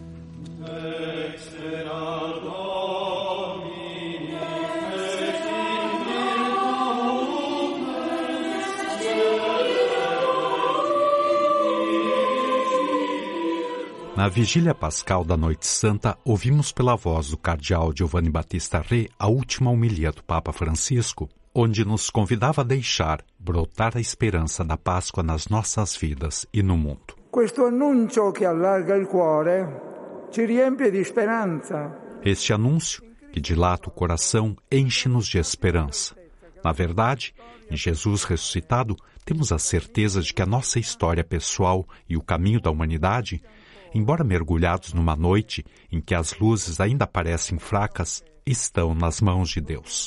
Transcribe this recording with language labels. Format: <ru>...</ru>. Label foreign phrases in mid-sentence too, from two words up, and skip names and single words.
<pt>Na vigília pascal da Noite Santa, ouvimos pela voz do cardeal Giovanni Battista Re a última homilia do Papa Francisco, onde nos convidava a deixar brotar a esperança da Páscoa nas nossas vidas e no mundo.</pt> <it>Questo annuncio che allarga il cuore ci riempie di speranza.</it> <pt>Este anúncio, que dilata o coração, enche-nos de esperança. Na verdade, em Jesus ressuscitado, temos a certeza de que a nossa história pessoal e o caminho da humanidade, embora mergulhados numa noite em que as luzes ainda parecem fracas, estão nas mãos de Deus.</pt>